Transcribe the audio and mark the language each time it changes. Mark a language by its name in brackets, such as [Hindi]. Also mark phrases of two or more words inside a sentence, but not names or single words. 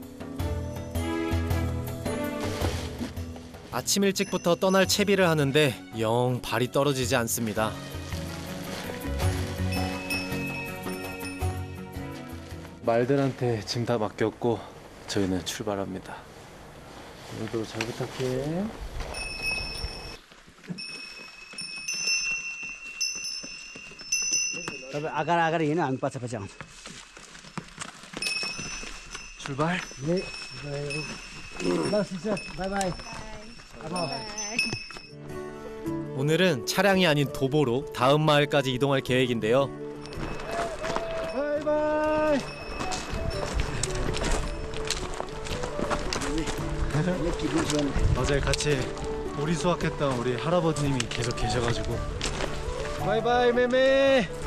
[Korean] 아침 일찍부터 떠날 채비를 하는데 영 발이 떨어지지 않습니다. 말들한테 짐 다 맡겼고 저희는 출발합니다. 오늘도 잘 부탁해. [Nepali] आकार आकार हिँड्नु हामी पछि पछि आउँछौँ [Korean] 출발. [Nepali] ल [English] sister bye bye [Korean] 오늘은 차량이 아닌 도보로 다음 마을까지 이동할 계획인데요. 바이바이. 어제 같이 오리 수확했던 우리 할아버지님이 계속 계셔가지고 바이바이 매매.